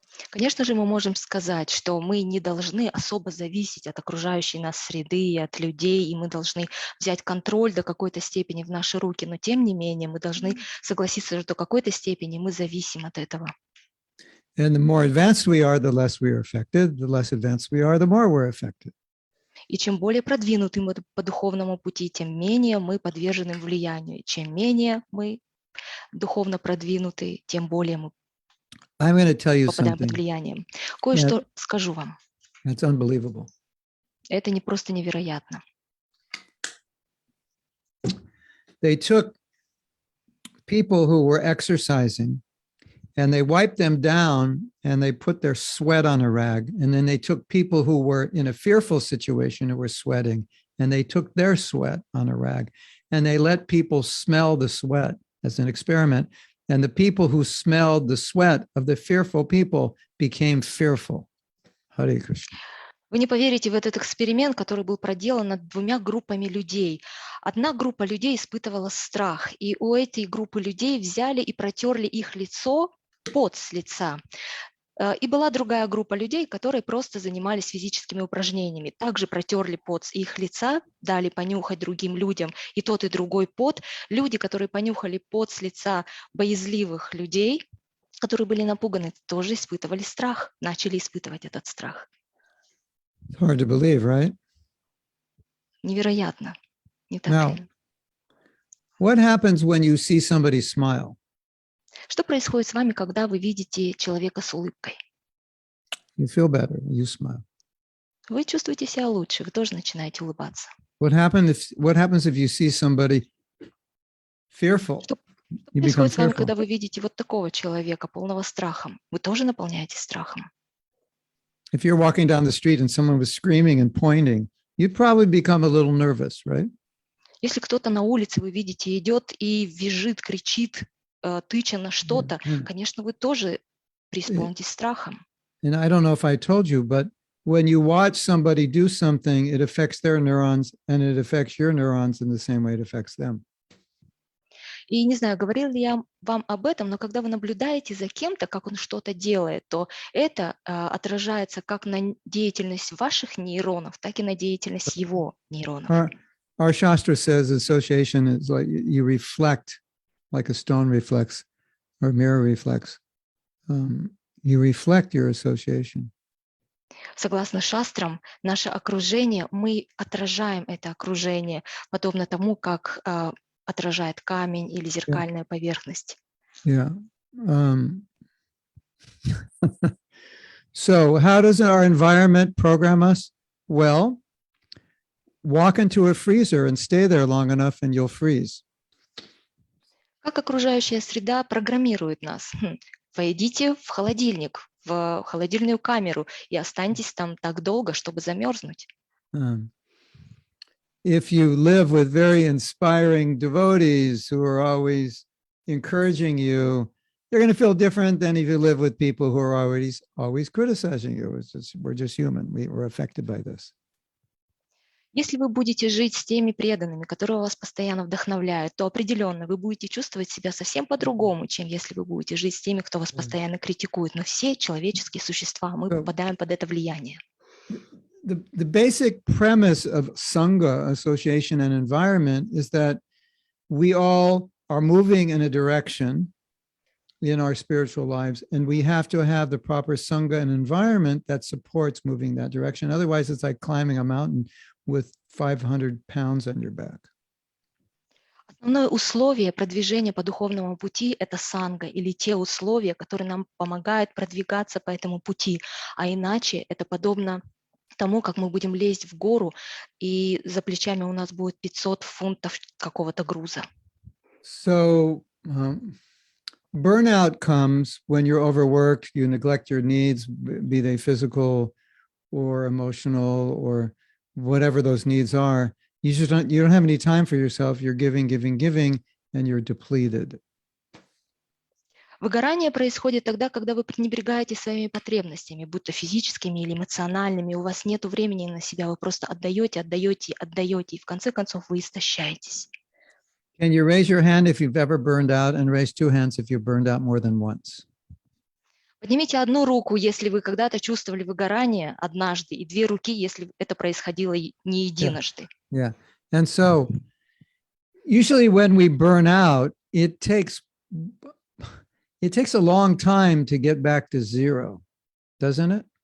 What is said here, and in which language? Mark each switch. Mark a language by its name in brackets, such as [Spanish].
[Russian] Конечно же, мы можем сказать, что мы не должны особо зависеть от окружающей нас среды и от людей, и мы должны взять контроль до какой-то степени в наши руки, но тем не менее мы должны согласиться, что до какой-то степени мы зависим от этого. [English] And the more advanced we are, the less we are affected. The less advanced we are, the more we're affected. [Russian] И чем более продвинуты мы по духовному пути, тем менее мы подвержены влиянию. Чем менее мы духовно продвинуты, тем более мы [English] I'm going to tell you [Russian] попадаем под [English] something. [Russian] влиянием. Кое-что скажу вам. [English] It's unbelievable. [Russian] Это не просто невероятно. [English] They took people who were exercising and they wiped them down and they put their sweat on a rag. And then they took people who were in a fearful situation who were sweating and they took their sweat on a rag and they let people smell the sweat as an experiment. And the people who smelled the sweat of the fearful people became fearful. [Sanskrit] Hare Krishna. [Russian] Вы не поверите в этот эксперимент, который был проделан над двумя группами людей. Одна группа людей испытывала страх, и у этой группы людей взяли и протерли их лицо, пот с лица. И была другая группа людей, которые просто занимались физическими упражнениями. Также протерли пот с их лица, дали понюхать другим людям и тот, и другой пот. Люди, которые понюхали пот с лица боязливых людей, которые были напуганы, тоже испытывали страх, начали испытывать этот страх. [English] It's hard to believe, right? [Russian] Невероятно. Не так [English] Now, [Russian] ли? [English] what happens when you see somebody smile? [Russian] Что происходит с вами, когда вы видите человека с улыбкой? [English] You feel better, you smile. [Russian] Вы чувствуете себя лучше, вы тоже начинаете улыбаться. [English] What happens if you see somebody fearful? [Russian] Что [English] You become [Russian] происходит с вами, [English] fearful. [Russian] когда вы видите вот такого человека, полного страхом? Вы тоже наполняетесь страхом. [English] If you're walking down the street and someone was screaming and pointing, you'd probably become a little nervous, right? [Russian] Если кто-то на улице, вы видите, идет и визжит, кричит, тыча на что-то, конечно, вы тоже преисполнитесь страхом. [English] And I don't know if I told you, but when you watch somebody do something, it affects their neurons and it affects your neurons in the same way it affects them. [Russian] И не знаю, говорил ли я вам об этом, но когда вы наблюдаете за кем-то, как он что-то делает, то это отражается как на деятельность ваших нейронов, так и на деятельность его нейронов. [English] Our shastra says association is like you reflect, like a stone reflects or mirror reflects. You reflect your association. [Russian] Согласно шастрам, наше окружение, мы отражаем это окружение, подобно тому, как отражает камень или [English] Yeah. [Russian] зеркальная поверхность. [English] Yeah. So how does our environment program us? Well, walk into a freezer and stay there long enough and you'll freeze. [Russian] Как окружающая среда программирует нас? Войдите в холодильник, в холодильную камеру и останьтесь там так долго, чтобы замерзнуть. [English] If you live with very inspiring devotees who are always encouraging you, you're going to feel different than if you live with people who are always criticizing you. We're just human. We're affected by this. [Russian] Если вы будете жить с теми преданными, которые вас постоянно вдохновляют, то определенно вы будете чувствовать себя совсем по-другому, чем если вы будете жить с теми, кто вас постоянно критикует. Мы все человеческие существа, мы попадаем под это влияние. [English] The basic premise of Sangha, association and environment, is that we all are moving in a direction in our spiritual lives, and we have to have the proper Sangha and environment that supports moving that direction. Otherwise, it's like climbing a mountain with 500 pounds on your back. [Russian] Основное условие продвижения по духовному пути – это санга, или те условия, которые нам помогают продвигаться по этому пути. А иначе это подобно тому, как мы будем лезть в гору, и за плечами у нас будет 500 фунтов какого-то груза. [English] So burnout comes when you're overworked, you neglect your needs, be they physical or emotional or whatever those needs are. You don't have any time for yourself. You're giving, and you're depleted. [Russian] Выгорание происходит тогда, когда вы пренебрегаете своими потребностями, будь то физическими или эмоциональными, у вас нет времени на себя, вы просто отдаете, и в конце концов вы истощаетесь. [English] Can you raise your hand if you've ever burned out, and raise two hands if you've burned out more than once? [Russian] Поднимите одну руку, если вы когда-то чувствовали выгорание однажды, и две руки, если это происходило не единожды. [English] Yeah. And so usually when we burn out, it takes a long time to get back to zero, doesn't it?